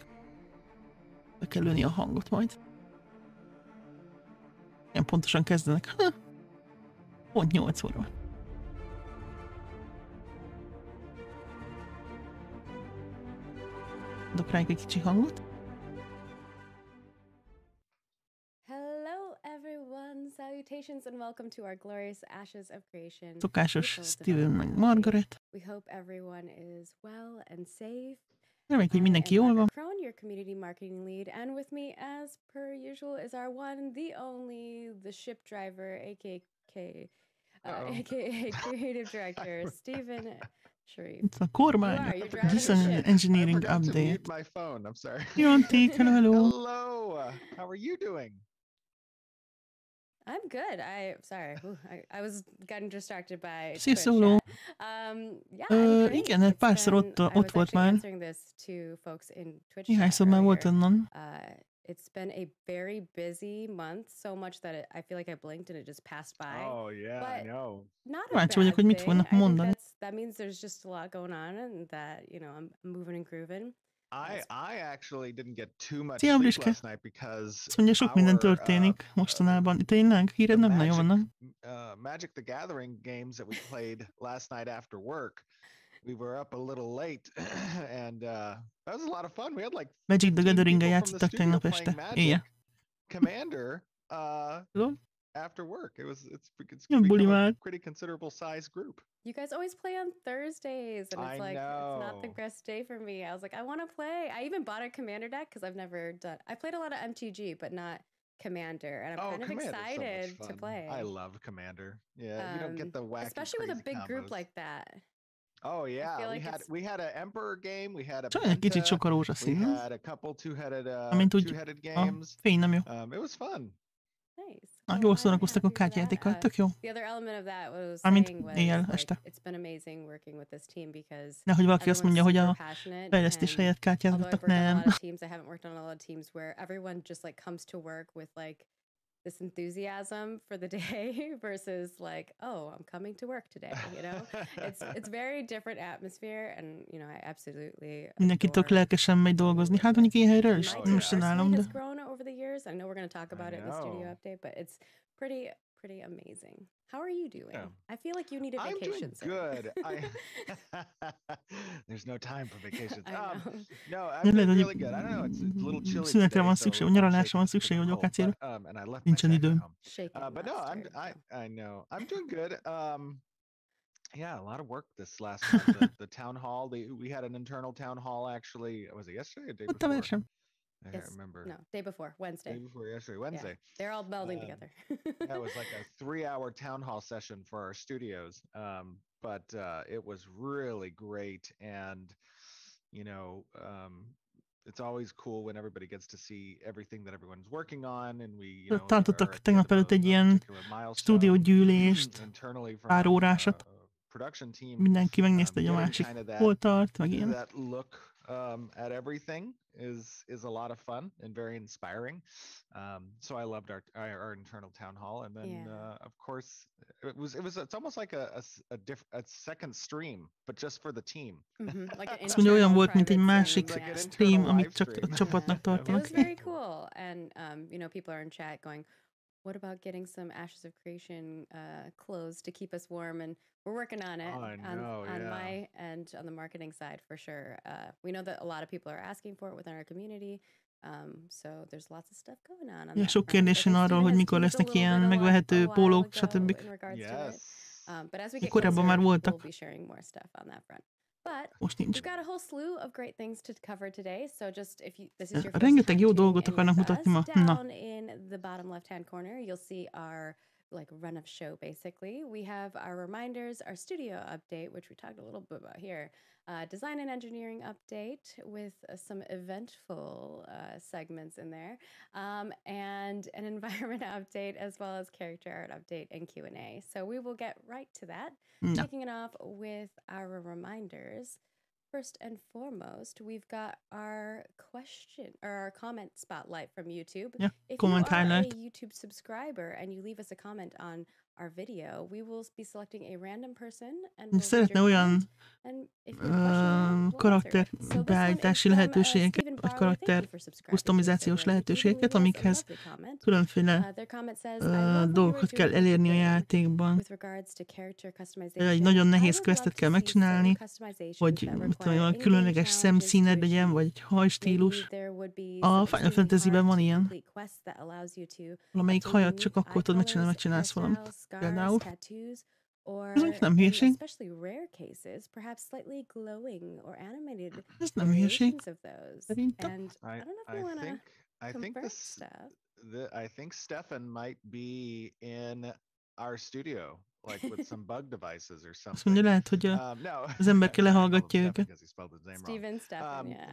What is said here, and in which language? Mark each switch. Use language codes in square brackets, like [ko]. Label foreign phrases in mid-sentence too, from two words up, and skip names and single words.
[hu] Be kell lőni a hangot majd. Ilyen pontosan kezdenek. Pont 8 óra. Adok rá egy kicsi hangot. [en] Hello everyone, salutations and welcome to our glorious Ashes of Creation. [hu] Szokásos Steven meg Margaret. [en] We hope everyone is well and safe [hu] Reméljük, hogy mindenki jól van. [en] Crone, your community marketing lead, and with me, as per usual, is our one, the only, the ship driver, aka creative director, Stephen Sharif. [hu] Itt a kormány, [en] Design Engineering Update. My phone. I'm sorry. Untitled, hello. Hello. How are you doing? I'm good. I was getting distracted by [hu] Szia, Szóló. Igen, egy párszor ott volt már. Néhányszor már volt onnan. [en] It's been a very busy month, so much that I feel like I blinked and it just passed by. Oh yeah, but I know. Not a [hu] Kíváncsi vagyok, hogy mit fognak mondani. [en] That means there's just a lot going on and that, you know, I'm moving and grooving. I actually didn't get too much [hu] Szia, [en] sleep last night because [hu] azt mondja, sok minden történik mostanában. Tényleg? Híred nem nagyon vannak? [en] Magic the Gathering games that we played last night after work. We were up a little late and that was a lot of fun. We had like [hu] Magic the Gathering-gel játszottak tegnap este. Éjjel. [en] Commander after work. It's become a pretty considerable size group. You guys always play on Thursdays and it's it's not the best day for me. I was like, I want to play. I even bought a Commander deck because I've never done. I played a lot of MTG, but not Commander, and I'm kind of excited to play. I love Commander. Yeah, you don't get the wacky, especially with a big combos. Group like that. Oh yeah, we had an Emperor game, we had a [hu] kicsit sok a rózsaszín. [en] We had a couple two-headed games. [hu] Fény nem jó. [en] It was fun. Nice. [hu] Jól szórakoztak a kártyajátékkal, tök jó. [en] The other element of that was [hu] Amint éjjel, este. [en] It's been amazing working with this team because [hu] nehogy valaki azt mondja, hogy a fejlesztés helyett kártyázgattak, nem. [en] I haven't worked on a lot of teams where everyone just like comes to work with like this enthusiasm for the day versus like, oh, I'm coming to work today, you know? It's very different atmosphere and, you know, I absolutely [hu] mindenki tök lelkesen megy dolgozni. Hát mondjuk ilyen helyről is most csinálom, de... [en] It's grown over the years. I know we're going to talk about it in the studio update, but it's pretty amazing. How are you doing? Yeah. I feel like you need a vacation. I'm doing good. There's no time for vacations. No, I'm doing really good. I don't know, it's a little chilly [hu] Szünetre van [en] today, [hu] szükség, nyaralásra van szükség, hogy akár nincsen időm. [en] But no, I know. I'm doing good. Yeah, a lot of work this last month. The town hall, we had an internal town hall actually. Was it yesterday or the day before? I can't remember. No, day before, Wednesday. Day before yesterday, Wednesday. Yeah, they're all melding together. That was like a 3-hour town hall session for our studios. But it was really great. And, you know, it's always cool when everybody gets to see everything that everyone's working on. And we, you know, [hu] tartottak tegnap előtt egy ilyen stúdiógyűlést, pár órásat. Mindenki megnézte, hogy a másik hol tart, meg ilyen. [en] That look at everything is a lot of fun and very inspiring. So I loved our internal town hall, and then of course it's almost like a second stream, but just for the team. [hu] Azt mondja, olyan volt, mint egy másik stream, amit csak a csapatnak tartanak. [en] It was very cool, and you know, people are in chat going, what about getting some Ashes of Creation clothes to keep us warm? And we're working on it on my end, on the marketing side for sure. We know that a lot of people are asking for it within our community. So there's lots of stuff going on. [hu] Ja, sok kérdés van arról, hogy mikor lesznek ilyen megvehető pólók, stb. Korábban már voltak. [en] But we've got a whole slew of great things to cover today. So just if you this is your [hu] rengeteg jó dolgot akarnak mutatni ma. [en] Down in the bottom left-hand corner, you'll see our like run of show basically. We have our reminders, our studio update, which we talked a little bit about here, design and engineering update with some eventful segments in there, and an environment update as well as character art update and Q&A. So we will get right to that. Kicking it off with our reminders. First and foremost, we've got our question or our comment spotlight from YouTube. Yeah, if you are a YouTube subscriber and you leave us a comment on our video, we will be selecting a random person and we'll [hu] szeretne olyan karakter beállítási lehetőségeket, vagy karakter kustomizációs lehetőségeket, amikhez különféle dolgokat kell elérni a játékban. Egy nagyon nehéz questet kell megcsinálni, hogy tudom, különleges szemszíned legyen, vagy hajstílus. A Final Fantasy-ben van ilyen. Valamelyik hajat csak akkor tudod megcsinálni, megcsinálsz valamit. Például. [en] or [hu] Ez nem [en] in [hu] hülyeség. [en] especially rare cases, perhaps slightly glowing or animated [hu] Ez nem hülyeség. [en] variations of those. [hu] Szerintem. [en] And I don't know if you want to confirm stuff. I think Stefan might be in our studio, like with some bug devices or [hu] Azt [en] something. [hu] mondja, lehet, hogy [en] No, [hu] az ember ki [en] sorry, I called him [hu] lehallgatja [en] Stefan [hu] őket. [en] because he spelled his name Stephen, Stefan, yeah.